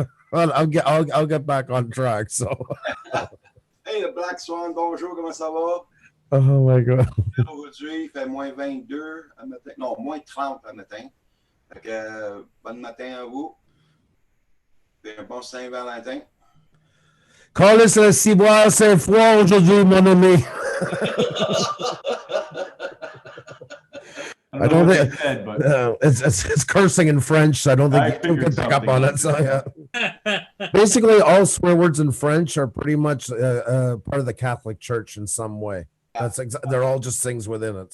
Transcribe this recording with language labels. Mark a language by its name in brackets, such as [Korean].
[English] Well, I'll get back on track. So. [French] Hey, le Black Swan, bonjour, comment ça va? [English] Oh my God. [French] Aujourd'hui, il fait moins 22 à matin. Non, moins 30 à matin. Fait que, bon matin à vous. Et un bon Saint-Valentin. Carlos le ciboire, c'est froid aujourd'hui, mon ami. [English] I don't know what they said, but It's cursing in French, so I don't think I you can figured pick up on something. it. So yeah. Basically, all swear words in French are pretty much part of the Catholic Church in some way. They're all just things within it.